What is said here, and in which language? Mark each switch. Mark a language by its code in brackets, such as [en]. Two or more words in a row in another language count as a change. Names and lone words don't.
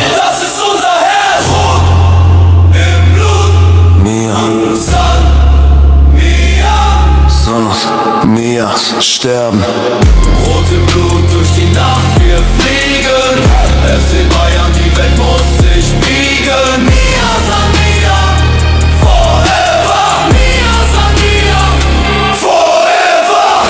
[de] Das ist unser Herz. Rot im Blut, [bar] Mia, san Mia. [de] soll uns Mias sterben. Rot im Blut durch die Nacht, wir fliegen. FC Bayern, die Welt muss sich biegen. [bar] Mia san Mia, forever. Mia san Mia, forever.